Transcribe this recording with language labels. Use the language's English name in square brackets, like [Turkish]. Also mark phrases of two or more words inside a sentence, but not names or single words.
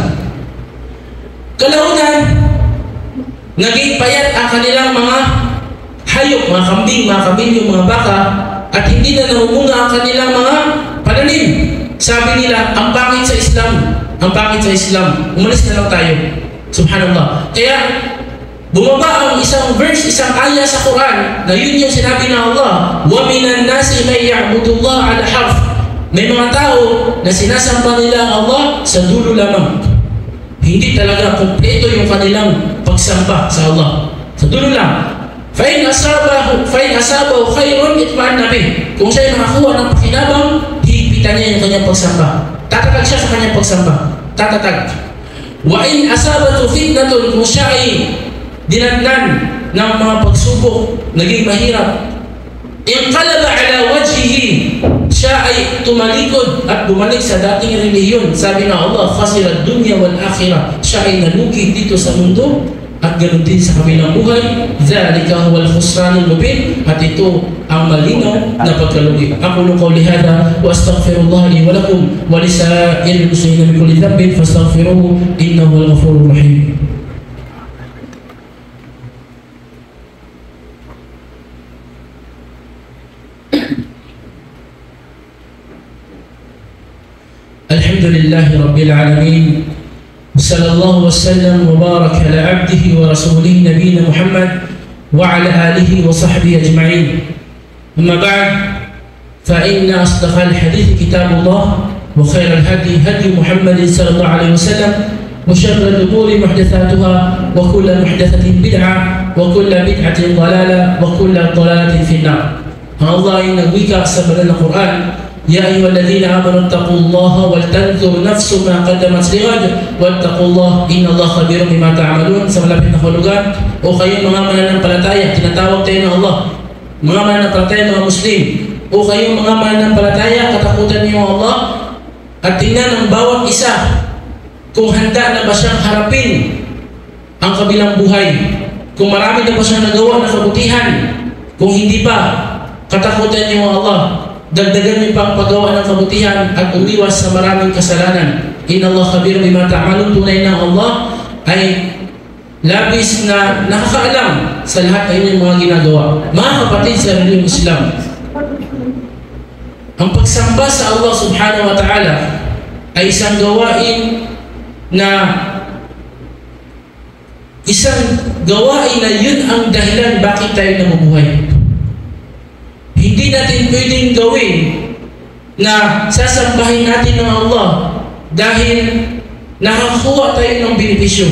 [Filipino] Kalaunan, naging payat ang kanilang mga hayop, mga kambing, mga kamelyo, mga baka, at hindi na nahumunga ang kanilang mga pananim. Sabi nila, ang pangit sa Islam. Ang pangit sa Islam. Umalis na lang tayo. Subhanallah. Kaya, bumaba ang isang verse, isang ayah sa Quran, na yun yung sinabi na Allah, وَمِنَ النَّاسِ مَنْ يَعْبُدُ اللَّهَ عَلَى حَرْفٍ. May mga tao na sinasamba nila ang Allah sa dulo lamang. Hindi talaga kumpleto yung kanilang pagsamba sa Allah. Sa dulo lang. [Arabic] فإن أصابه خير اطمأن به. [Filipino] Kung siya'y makakuha ng pakinabang, higpitan niya yung kanyang pagsamba. Tatatag siya sa kanyang pagsamba. Tatatag. [Arabic] وإن أصابته فتنة, [Filipino] kung siya'y dinatnan ng mga pagsubok, naging mahirap, [Arabic] انقلب على وجهه, [Filipino] siya ay tumalikod at bumalik sa dating relihiyon. Sabi na Allah, [Arabic] خسر الدنيا والآخرة, [Filipino] siya ay nalugi dito sa mundo at ganoon din sa kabilang buhay. [Arabic] ذلك هو الخسران المبين, [Filipino] at ito ang malinaw na pagkalugi. [Arabic] أقول قولي هذا وأستغفر الله لي ولكم ولسائر المسلمين من كل ذنب فاستغفروه إنه هو الغفور الرحيم. الحمد لله رب العالمين. صلى الله وسلم وبارك على عبده ورسوله نبينا محمد وعلى آله وصحبه أجمعين. أما بعد فإن أصدق الحديث كتاب الله وخير الهدي هدي محمد صلى الله عليه وسلم وشر الأمور محدثاتها وكل محدثة بدعة وكل بدعة ضلالة وكل ضلالة في النار. [Filipino] Allah inna wika sa banal Quran, [Arabic] يا أيها الذين آمنوا اتقوا الله ولتنظر نفس ما قدمت لغد واتقوا الله إن الله خبير بما تعملون. [Filipino] Sa malapit na hulugan, o kayong mga mananampalataya, tinatawag tayo ng Allah, mga mananampalataya, mga Muslim, o kayong mga mananampalataya, katakutan niyo Allah at tingnan ng bawat isa kung handa na ba siyang harapin ang kabilang buhay, kung marami na ba siyang nagawa na kabutihan. Kung hindi pa, katakutan niyo Allah, dagdagan niyo pang paggawa ng kabutihan at umiwas sa maraming kasalanan. [Arabic] إن الله خبير بما تعملون. [Filipino] Tunay na Allah ay labis na nakakaalam sa lahat ay inyong mga ginagawa. Mga kapatid sa relihiyong Islam, ang pagsamba sa Allah [Arabic] سبحانه وتعالى [Filipino] ay isang gawain na yun ang dahilan bakit tayo namubuhay. Hindi natin pwedeng gawin na sasambahin natin ng Allah dahil nakakuha tayo ng benepisyo.